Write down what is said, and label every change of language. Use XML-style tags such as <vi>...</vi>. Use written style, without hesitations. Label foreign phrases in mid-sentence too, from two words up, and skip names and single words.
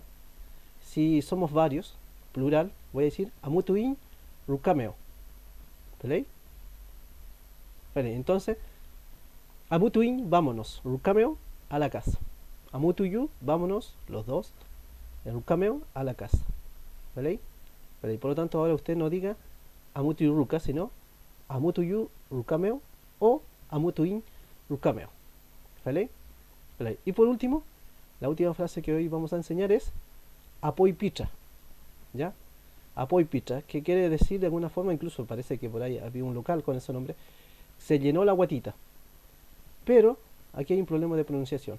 <es>Si somos varios, plural, voy a decir</es> <arn>Amutuin rukameo.</arn> <es>¿Vale? Vale, entonces, Amutuin, vámonos. Rukameo, a la casa. Amutuyu, vámonos, los dos. Rukameo, a la casa. ¿Vale? ¿Vale? Por lo tanto, ahora usted no diga</es> <arn>Amutuyu ruka,</arn> <es>sino</es> <arn>Amutuyu rukameo</arn> <es>o</es> <arn>Amutuin rukameo.</arn> <es>¿Vale? ¿Vale? Y por último, la última frase que hoy vamos a enseñar es</es> <arn>apoy picha.</arn> <es>¿Ya?</es> <arn>Apoy picha,</arn> <es>que quiere decir de alguna forma, incluso parece que por ahí había un local con ese nombre, se llenó la guatita. Pero aquí hay un problema de pronunciación.</es>